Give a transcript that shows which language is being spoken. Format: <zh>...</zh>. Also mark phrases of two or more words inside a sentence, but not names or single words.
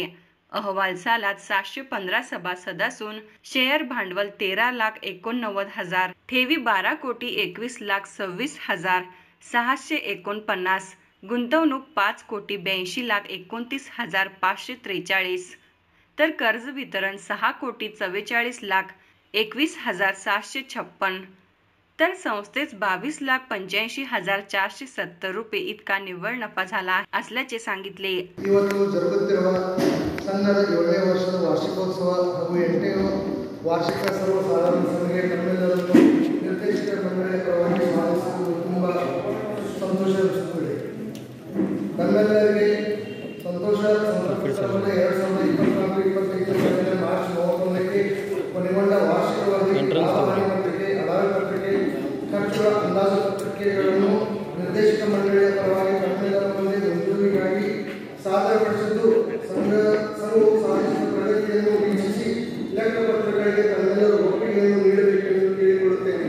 <mr>अहवाल सालात 715 सभासद असून शेअर भांडवल 13,89,000, ठेवी 12,21,26,649, गुंतवणूक 5,82,29,543, तर कर्ज वितरण 6,44,21,756, तर संस्थेस 22,85,470 रुपये इतका निव्वळ नफा झाला असल्याचे सांगितले.</mr> <kn>ಸಂಘದ 7ನೇ ವರ್ಷದ ವಾರ್ಷಿಕೋತ್ಸವ ಹಾಗೂ 8ನೇ ವಾರ್ಷಿಕ ಸರ್ವಸಾಧಾರಣ ಸಭೆಗೆ ತಮ್ಮೆಲ್ಲರನ್ನು ನಿರ್ದೇಶಕ ಮಂಡಳಿಯ ಪರವಾಗಿ ಸ್ವಾಗತಿಸುವುದು ತುಂಬ ಸಂತೋಷವೆನಿಸುತ್ತದೆ. ತಮ್ಮೆಲ್ಲರಿಗೆ ಸಂತೋಷ 2024-25 ಮಾರ್ಚ್ 31ಕ್ಕೆ ಕೊನೆಗೊಂಡ ವಾರ್ಷಿಕ ವರದಿ, ಲಾಭಹಾನಿ ಪತ್ರಿಕೆ, ಅದಾವಿ ಪತ್ರಿಕೆ, ಖರ್ಚುಗಳ ಅಂದಾಜು ಪತ್ರಿಕೆಗಳನ್ನು ನಿರ್ದೇಶಕ ಮಂಡಳಿಯ ಪರವಾಗಿ ತಮ್ಮೆಲ್ಲರ ಮುಂದೆ ಮಂಜೂರಿಗಾಗಿ ಸಾದರಪಡಿಸಿದ್ದು ಸಂಘವು ಸಾಧಿಸಿದ ಪ್ರಗತಿಯನ್ನು ವೀಕ್ಷಿಸಿ ಲೆಕ್ಕಪತ್ರಗಳಿಗೆ ತಮ್ಮೆಲ್ಲರೂ ಒಪ್ಪಿಗೆಯನ್ನು ನೀಡಬೇಕೆಂದು ಕೇಳಿಕೊಳ್ಳುತ್ತೇನೆ.</kn>